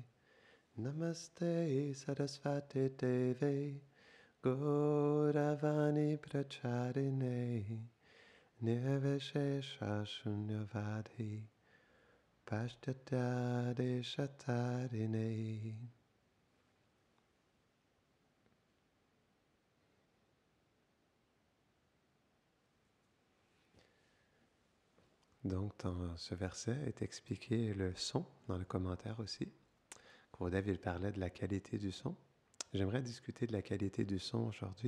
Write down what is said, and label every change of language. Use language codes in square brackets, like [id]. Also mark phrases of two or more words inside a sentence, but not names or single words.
[sa] नमस्ते सरस्वति देवे गौरवाणी प्रचारिणे निर्विशेष शून्यवाधि पाश्टात्य शतारिणे. [fr] Donc, dans ce verset est expliqué le son, dans le commentaire aussi. Gurudev, il parlait de la qualité du son. J'aimerais discuter de la qualité du son aujourd'hui.